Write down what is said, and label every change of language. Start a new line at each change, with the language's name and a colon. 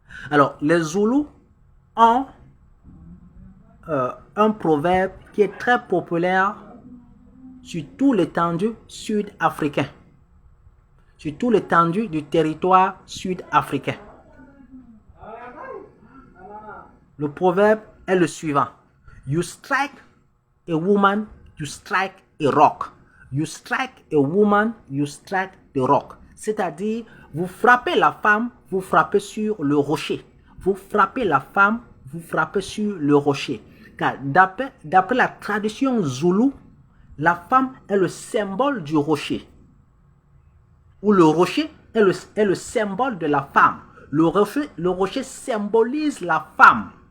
French: Alors, les Zoulous ont un proverbe qui est très populaire sur tout l'étendue sud-africain, sur tout l'étendue du territoire sud-africain. Le proverbe est le suivant.
English: You strike a woman, you strike a rock. You strike a woman, you strike the rock.
French: C'est-à-dire, vous frappez la femme, vous frappez sur le rocher. Vous frappez la femme, vous frappez sur le rocher. Car d'après la tradition zoulou, la femme est le symbole du rocher. Ou le rocher est le symbole de la femme. Le rocher symbolise la femme.